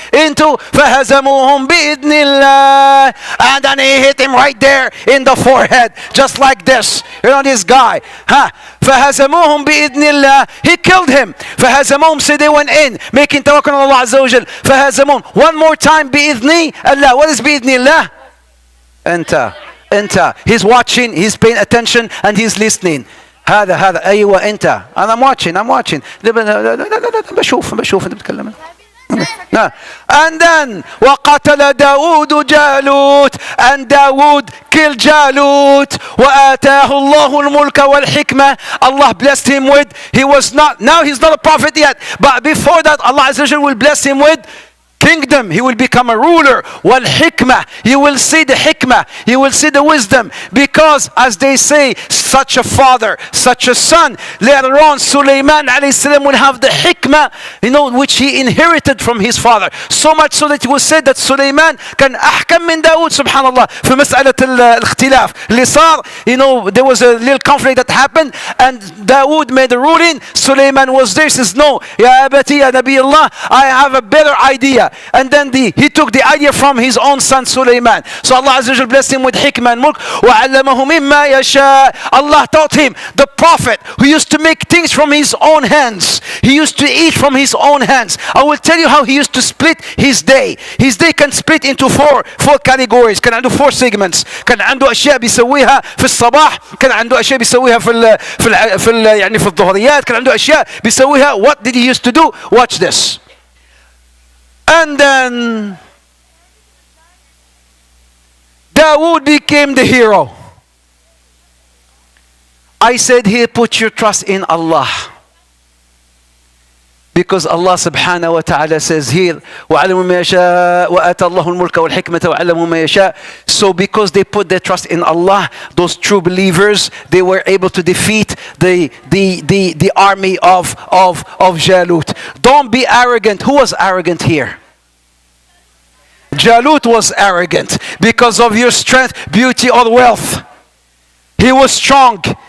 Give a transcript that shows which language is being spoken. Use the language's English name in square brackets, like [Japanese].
[English] Into [Arabic] فهزموهم بإذن الله. [English] And then he hit him right there in the forehead, just like this. You know this guy. [Arabic] فهزموهم بإذن الله. [English] He killed him. [Arabic] فهزموهم, [English] so they went in, making [Arabic] توكل على الله عز وجل. فهزموهم. [English] One more time [Arabic] بإذن الله. [English] What is بإذن الله? [Arabic] انت. [English] He's watching, he's paying attention, and he's listening. [Arabic] هذا ايوه انت. [English] I'm watching. [Arabic] بشوف انت بتتكلم. [English] And then [Arabic] وقتل داوود جالوت, [English] and Dawood killed Jalut. [Arabic] وآتاه الله الملك والحكمة. [English] Allah blessed him with, he's not a prophet yet, but before that Allah Azza wa Jalla will bless him with kingdom. He will become a ruler. [Arabic] والحكمة. [English] You will see the hikmah. You will see the wisdom. Because as they say, such a father, such a son. Later on, Sulaiman alayhi salam will have the hikmah, which he inherited from his father. So much so that it was said that [Arabic] Sulaiman كان أحكم من داود, subhanallah, في مسألة الاختلاف اللي صار. [English] There was a little conflict that happened, and Dawood made a ruling. Sulaiman was there, says, no, Ya Abati, Ya Nabi Allah, I have a better idea. And then he took the idea from his own son Sulaiman. So Allah Azza wa Jalla blessed him with hikmah and mulk. [Arabic] وَعَلَّمَهُ مِمَّا يَشَاءُ. [English] Allah taught him, the prophet who used to make things from his own hands. He used to eat from his own hands. I will tell you how he used to split his day. His day can split into four categories. [Arabic] كان عنده 4 segments. كان عنده أشياء بيسويها في الصباح. كان عنده أشياء بيسويها في الظهريات. كان عنده أشياء بيسويها. [English] What did he used to do? Watch this. And then Dawood became the hero. I said here, put your trust in Allah. Because Allah subhanahu wa ta'ala says here, [Arabic] وَعَلَمُوا مَا يَشَاءُ وَآتَى اللَّهُ الْمُلْكَ وَالْحِكْمَةَ وَعَلَمُوا مَا يَشَاءُ. [English] So because they put their trust in Allah, those true believers, they were able to defeat the army of Jalut. Don't be arrogant. Who was arrogant here? Jalut was arrogant because of your strength, beauty, or wealth. He was strong.